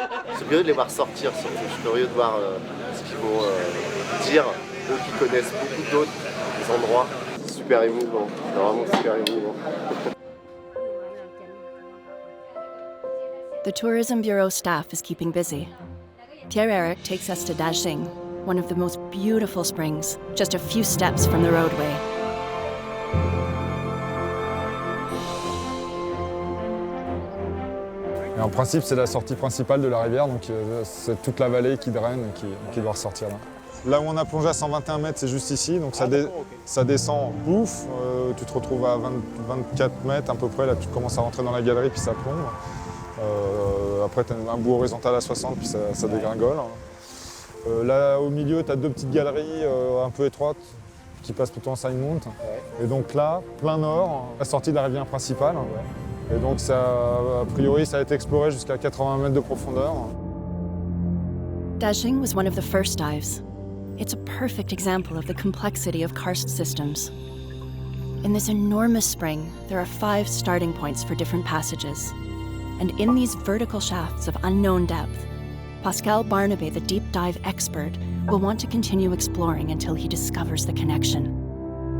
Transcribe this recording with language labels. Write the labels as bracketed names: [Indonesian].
[French] Je suis curieux de les voir sortir surtout, je suis curieux de voir ce qu'ils vont dire, eux qui connaissent beaucoup d'autres endroits. C'est super émouvant, c'est vraiment super émouvant. [English] The Tourism Bureau staff is keeping busy. Pierre-Eric takes us to Dajing, one of the most beautiful springs, just a few steps from the roadway. [French] Et en principe, c'est la sortie principale de la rivière, donc c'est toute la vallée qui draine et qui doit ressortir là. Là où on a plongé à 121 mètres, c'est juste ici, donc ça descend, bouf, tu te retrouves à 24 mètres à peu près, là tu commences à rentrer dans la galerie puis ça plombe. Après tu as un bout horizontal à 60 puis ça dégringole. Là au milieu, tu as deux petites galeries un peu étroites qui passent plutôt en side mount. Et donc là, plein nord, la sortie de la rivière principale. Et donc ça, a priori, ça a été exploré jusqu'à 80 mètres de profondeur. [English] Dajing was one of the first dives. It's a perfect example of the complexity of karst systems. In this enormous spring, there are 5 starting points for different passages. And in these vertical shafts of unknown depth, Pascal Barnabé, the deep dive expert, will want to continue exploring until he discovers the connection.